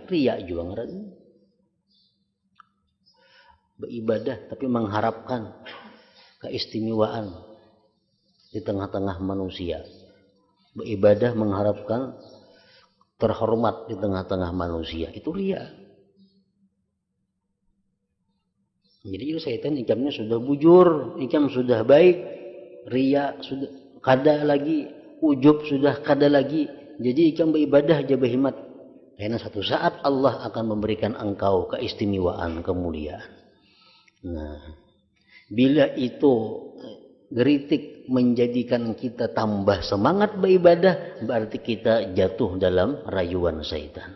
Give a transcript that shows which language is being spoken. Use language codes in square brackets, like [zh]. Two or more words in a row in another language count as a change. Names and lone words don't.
[bjn] Riya juga ngeran. [id] Beribadah tapi mengharapkan keistimewaan di tengah-tengah manusia. Beribadah mengharapkan terhormat di tengah-tengah manusia. Itu riya. [bjn] Jadi syaitan ikamnya sudah bujur, ikam sudah baik, riya sudah kada lagi, ujub sudah kada lagi. Jadi ikam beribadah aja berhikmat. [id] Karena satu saat Allah akan memberikan engkau keistimewaan, kemuliaan. Nah, bila itu geritik menjadikan kita tambah semangat beribadah, berarti kita jatuh dalam rayuan syaitan.